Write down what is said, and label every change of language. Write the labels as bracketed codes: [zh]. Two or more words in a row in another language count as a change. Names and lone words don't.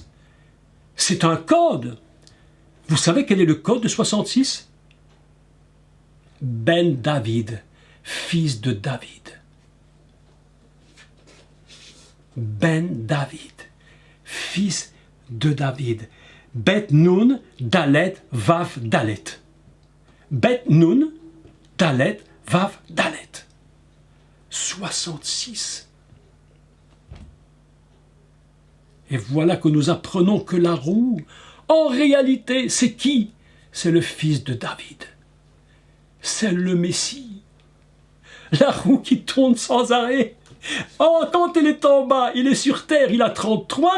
[fr] C'est un code. Vous savez quel est le code de 66? Ben David, fils de David. Ben David, fils de David. [he] בית נון, דלת, וו, דלת. בית נון, דלת, וו, דלת. [fr] 66. Et voilà que nous apprenons que la roue, en réalité, c'est qui? C'est le fils de David. C'est le Messie. La roue qui tourne sans arrêt. Oh, quand il est en bas, il est sur terre, il a 33.